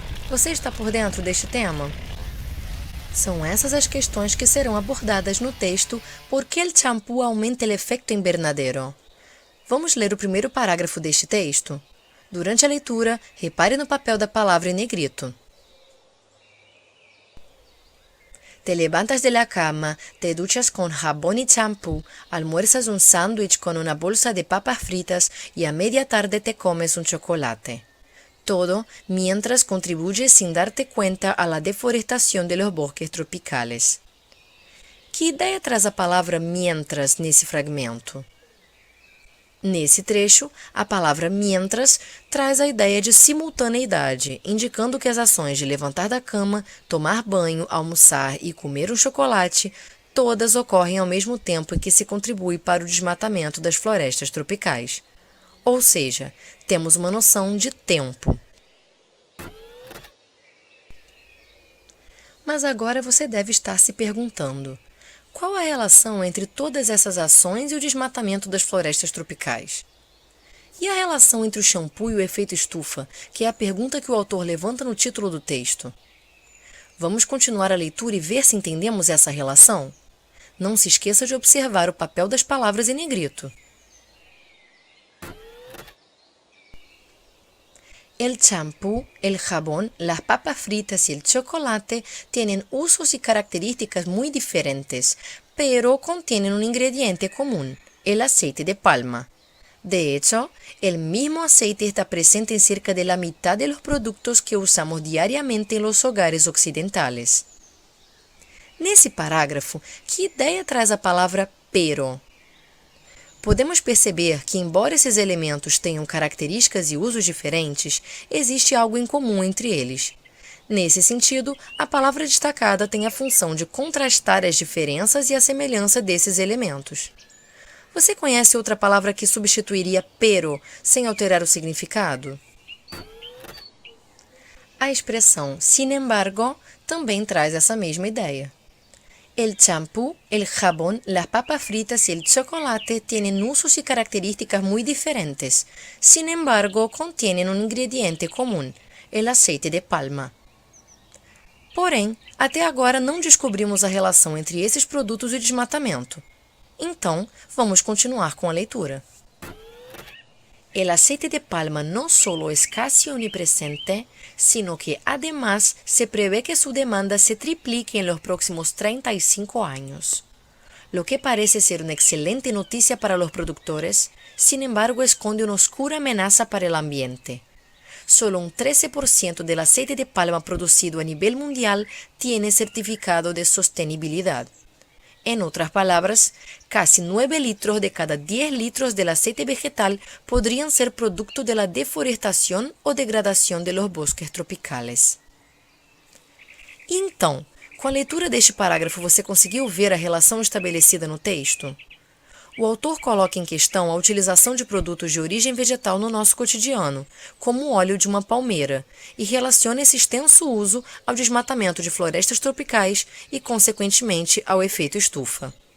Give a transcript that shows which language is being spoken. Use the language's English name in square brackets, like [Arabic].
[Portuguese] Você está por dentro deste tema? São essas as questões que serão abordadas no texto Por que [Spanish] el champú aumenta el efecto invernadero? [Portuguese] Vamos ler o primeiro parágrafo deste texto? Durante a leitura, repare no papel da palavra em negrito. [Spanish] Te levantas de la cama, te duchas con jabón y champú, almuerzas un sándwich con una bolsa de papas fritas y a media tarde te comes un chocolate. Todo mientras contribuyes sin darte cuenta a la deforestación de los bosques tropicales. [Portuguese] Que ideia traz a palavra mientras nesse fragmento? Nesse trecho, a palavra mientras traz a ideia de simultaneidade, indicando que as ações de levantar da cama, tomar banho, almoçar e comer um chocolate, todas ocorrem ao mesmo tempo em que se contribui para o desmatamento das florestas tropicais. Ou seja, temos uma noção de tempo. Mas agora você deve estar se perguntando: qual a relação entre todas essas ações e o desmatamento das florestas tropicais? E a relação entre o shampoo e o efeito estufa, que é a pergunta que o autor levanta no título do texto? Vamos continuar a leitura e ver se entendemos essa relação? Não se esqueça de observar o papel das palavras em negrito. [Spanish] El champú, el jabón, las papas fritas y el chocolate tienen usos y características muy diferentes, pero contienen un ingrediente común, el aceite de palma. De hecho, el mismo aceite está presente en cerca de la mitad de los productos que usamos diariamente en los hogares occidentales. [Portuguese] Nesse parágrafo, que ideia traz a palavra pero? Podemos perceber que, embora esses elementos tenham características e usos diferentes, existe algo em comum entre eles. Nesse sentido, a palavra destacada tem a função de contrastar as diferenças e a semelhança desses elementos. Você conhece outra palavra que substituiria pero sem alterar o significado? A expressão sin embargo também traz essa mesma ideia. [Spanish] El champú, el jabón, las papas fritas y el chocolate tienen usos y características muy diferentes. Sin embargo, contienen un ingrediente común, el aceite de palma. [Portuguese] Porém, até agora não descobrimos a relação entre esses produtos e o desmatamento. Então, vamos continuar com a leitura. [Spanish] El aceite de palma no solo es casi omnipresente, sino que además se prevé que su demanda se triplique en los próximos 35 años. Lo que parece ser una excelente noticia para los productores, sin embargo esconde una oscura amenaza para el ambiente. Solo un 13% del aceite de palma producido a nivel mundial tiene certificado de sostenibilidad. En otras palabras, casi 9 litros de cada 10 litros del aceite vegetal podrían ser producto de la deforestación o degradação de los bosques tropicales. [Portuguese] Então, com a leitura deste parágrafo, você conseguiu ver a relação estabelecida no texto? O autor coloca em questão a utilização de produtos de origem vegetal no nosso cotidiano, como o óleo de uma palmeira, e relaciona esse extenso uso ao desmatamento de florestas tropicais e, consequentemente, ao efeito estufa.